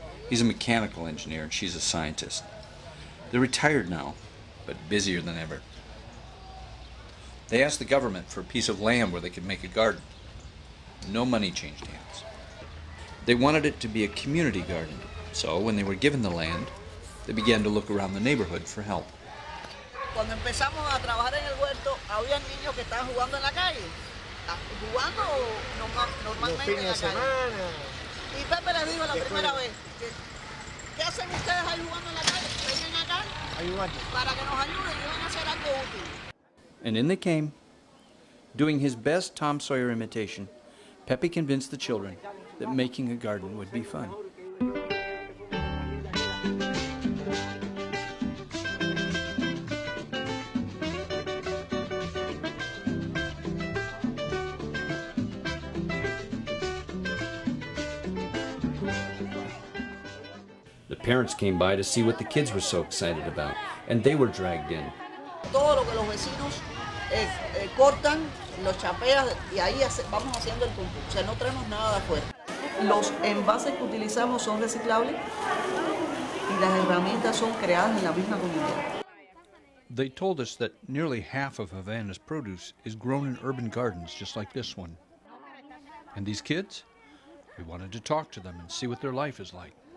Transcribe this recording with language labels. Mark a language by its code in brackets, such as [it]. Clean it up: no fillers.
[en] He's a mechanical engineer and she's a scientist. They're retired now, but busier than ever. They asked the government for a piece of land where they could make a garden. No money changed hands. They wanted it to be a community garden, so when they were given the land, they began to look around the neighborhood for help. [es] Cuando empezamos a trabajar en el huerto, había niños que estaban jugando en la calle. Jugando normalmente en la calle. Y Pepe les dijo la primera vez, ¿qué hacen ustedes ahí jugando en la calle? Vengan acá para que nos ayuden y van a hacer algo útil. [en] And in they came. Doing his best Tom Sawyer imitation, Pepe convinced the children that making a garden would be fun. Parents came by to see what the kids were so excited about, and they were dragged in. [es] Todo lo que los vecinos cortan, los chapean y ahí vamos haciendo el tuntún. O sea, no traemos nada de afuera. Los envases que utilizamos son reciclables y las herramientas son creadas en la misma comunidad. [en] They told us that nearly half of Havana's produce is grown in urban gardens just like this one. And these kids? We wanted to talk to them and see what their life is like.